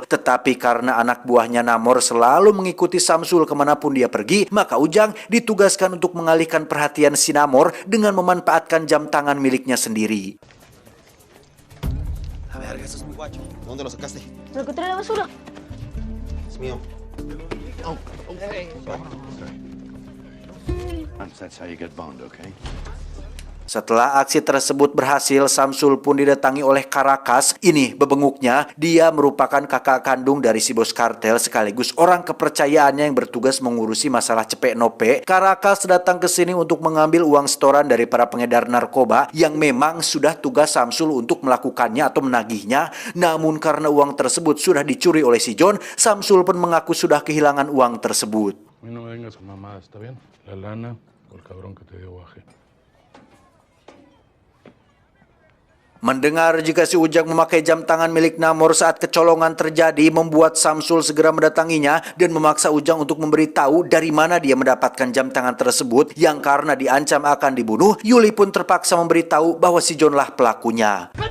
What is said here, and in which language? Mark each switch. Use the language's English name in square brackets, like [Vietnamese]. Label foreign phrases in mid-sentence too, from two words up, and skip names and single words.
[Indonesian] Tetapi karena anak buahnya Namor selalu mengikuti Samsul kemanapun dia pergi, maka Ujang ditugaskan untuk mengalihkan perhatian si Namor dengan memanfaatkan jam tangan miliknya sendiri. [Spanish] A ver, eso es mi guacho. ¿Dónde lo sacaste? Lo encontré en la basura. Es mío. [English] That's how you get boned, okay? [Indonesian] Setelah aksi tersebut berhasil, Samsul pun didatangi oleh Caracas. Ini bebenguknya, dia merupakan kakak kandung dari si bos kartel sekaligus orang kepercayaannya yang bertugas mengurusi masalah cepek nope. Caracas datang ke sini untuk mengambil uang setoran dari para pengedar narkoba yang memang sudah tugas Samsul untuk melakukannya atau menagihnya. Namun karena uang tersebut sudah dicuri oleh si John, Samsul pun mengaku sudah kehilangan uang tersebut. [Spanish] No me vengas con mamadas, ¿está bien? La lana o el cabrón que te dio guaje. [Indonesian] Mendengar jika si Ujang memakai jam tangan milik Namor saat kecolongan terjadi, membuat Samsul segera mendatanginya dan memaksa Ujang untuk memberitahu dari mana dia mendapatkan jam tangan tersebut. Yang karena diancam akan dibunuh, Yuli pun terpaksa memberitahu bahwa si John lah pelakunya.